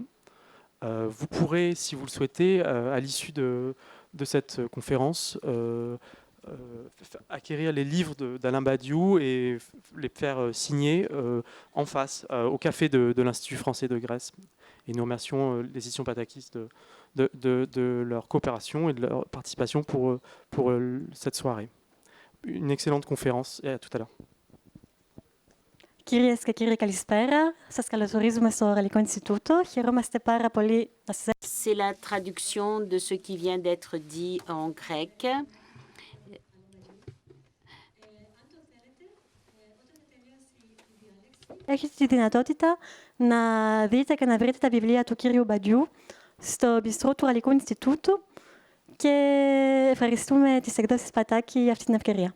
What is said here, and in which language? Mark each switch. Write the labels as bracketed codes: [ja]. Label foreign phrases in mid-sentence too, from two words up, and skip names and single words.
[fr] Vous pourrez, si vous le souhaitez, à l'issue de cette conférence, acquérir les livres d'Alain Badiou et les faire signer en face, au café de l'Institut français de Grèce. Et nous remercions les éditions Patakis de leur coopération et de leur participation pour cette soirée. Une excellente conférence et à tout à l'heure. [el] Κυρίες και κύριοι, καλησπέρα. Σας καλωσορίζουμε στο Γαλλικό Ινστιτούτο. Χαιρόμαστε πάρα πολύ να σας... [fr] C'est la traduction de ce qui vient d'être dit en grec. [el] Έχετε τη δυνατότητα να δείτε και να βρείτε τα βιβλία του κύριου Μπαντιού στο μπιστρό του Γαλλικού Ινστιτούτου και ευχαριστούμε τις εκδόσεις Πατάκη για αυτή την ευκαιρία.